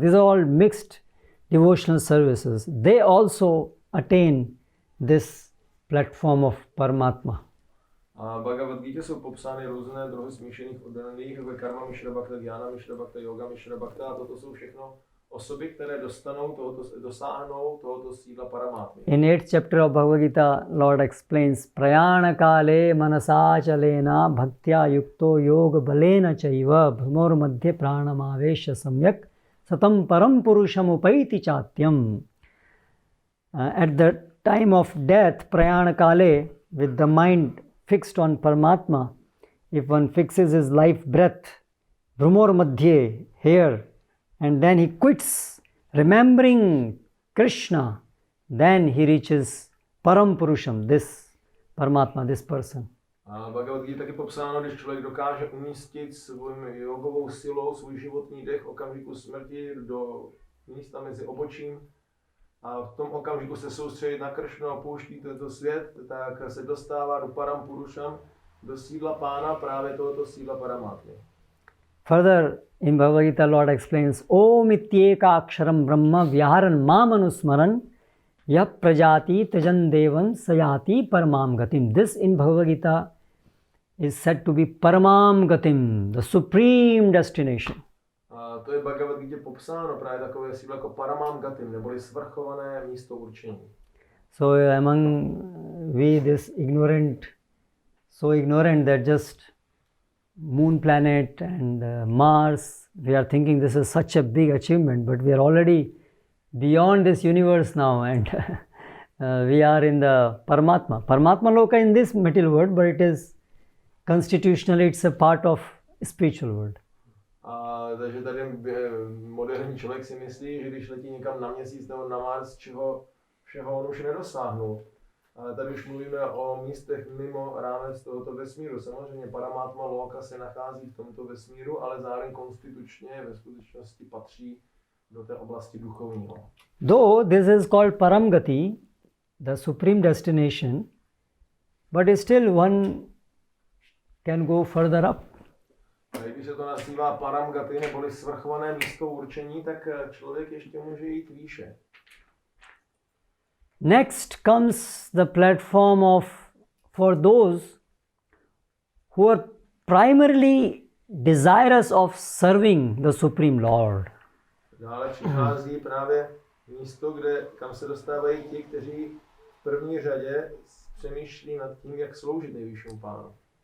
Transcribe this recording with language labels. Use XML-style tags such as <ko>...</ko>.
<en>These are all mixed devotional services. They also attain this platform of Paramatma.</en> <cs>A v Bhagavad Gita jsou popsány různé druhy smíšených oddaných, jako karma mishra bhakta, jnana mishra bhakta, yoga mishra bhakta, a toto jsou všechno osoby, které dosáhnou tohoto sídla Paramátmy.</cs> <en>In 8th chapter of Bhagavad Gita, Lord explains</en> <sa>prayana kale manasa chalena bhaktya yukto yoga balena chaiva bhramor madhye pranamavesha samyak satam param purusham upaiti chatyam.</sa> <en>At the time of death,</en> <sa>prayana kale,</sa> <en>with the mind fixed on Paramatma, if one fixes his life breath,</en> <sa>bhramor madhye,</sa> <en>here, and then he quits remembering Krishna, then he reaches Param Purusham, this Paramatma, this person.</en> <cs>A Bhagavad Gita taky popsáno, když člověk dokáže umístit svou jogovou silou svůj životní dech v okamžiku smrti do místa mezi obočím a v tom okamžiku se soustředit na Krishnu a pouští tento svět, tak se dostává do Param Purusham, do sídla pána, právě tohoto sídla Paramátmy.</cs> <en>Further, in Bhagavad Gita, Lord explains,</en> <sa>Om ityeka aksharam brahma vyaharan mam anusmaran yah prajati tajan devan sayati paramam gatim.</sa> <en>This in Bhagavad Gita is said to be paramam gatim, the supreme destination.</en> <cs>A to je Bhagavad Gita popsáno právě takové sídlo jako paramam gatim, neboli svrchované místo určení.</cs> <en>So among we this so ignorant that just moon planet and Mars, we are thinking this is such a big achievement, but we are already beyond this universe now, and we are in the Paramatma. Paramatma Loka in this material world, but it is constitutionally, it's a part of spiritual world.</en> <cs>Takže tady moderní člověk si myslí, že když letí někam na měsíc nebo na Mars, čeho všeho on už nedosáhnul. Ale tady už mluvíme o místech mimo rámec tohoto vesmíru. Samozřejmě Paramatma Loka se nachází v tomto vesmíru, ale zároveň konstitučně ve skutečnosti patří do té oblasti duchovního.</cs> <en>Though this is called Paramgati, the supreme destination, but still one can go further up.</en> <cs>A když se to nazývá Paramgati neboli svrchované místo určení, tak člověk ještě může jít výše.</cs> <en>Next comes the platform for those who are primarily desirous of serving the Supreme Lord.</en> <cs>Dále přichází právě místo, kam se dostávají ti, kteří v první řadě přemýšlí nad tím, jak sloužit nejvyššímu pánu.</cs>